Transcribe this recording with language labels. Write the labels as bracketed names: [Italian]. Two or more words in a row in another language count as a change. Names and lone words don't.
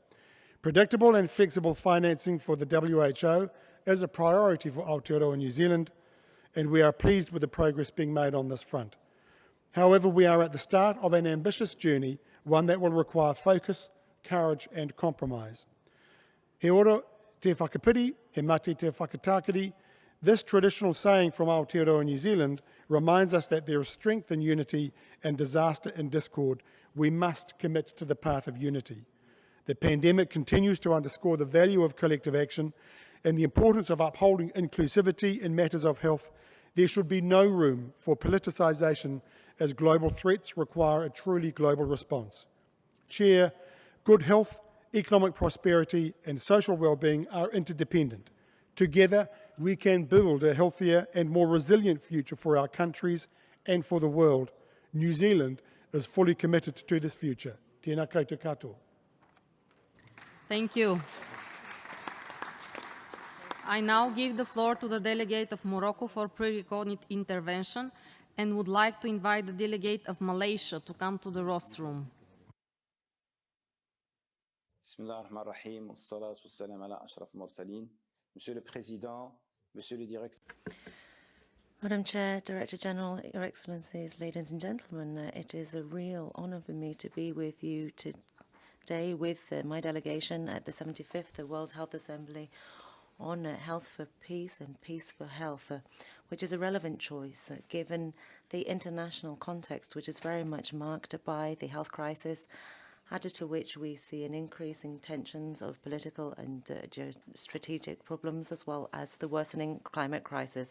[English] Predictable and flexible financing for the WHO is a priority for Aotearoa New Zealand, and we are pleased with the progress being made on this front. However, we are at the start of an ambitious journey, one that will require focus, courage and compromise. [Māori] He ora te whakapiri, he mate te whakatākiri. [English] This traditional saying from Aotearoa New Zealand reminds us that there is strength in unity and disaster in discord. We must commit to the path of unity. The pandemic continues to underscore the value of collective action and the importance of upholding inclusivity in matters of health. There should be no room for politicisation as global threats require a truly global response. Chair, good health, economic prosperity and social well-being are interdependent. Together, we can build a healthier and more resilient future for our countries and for the world, New Zealand is fully committed to this future. [Māori] Tēnā koutou katoa. [English] Thank you. I now give the floor to the delegate of Morocco for pre-recorded intervention and would like to invite the delegate of Malaysia to come to the rostrum. [Arabic] بسم الله الرحمن الرحيم والصلاة والسلام على أشرف المرسلين. [French] Monsieur le Président, Monsieur le Directeur. [English] Madam Chair, Director General, Your Excellencies, ladies and gentlemen, it is a real honour for me to be with you today with my delegation at the 75th World Health Assembly on health for peace and peace for health, which is a relevant choice given the international context, which is very much marked by the health crisis, added to which we see an increase in tensions of political and geostrategic problems, as well as the worsening climate crisis.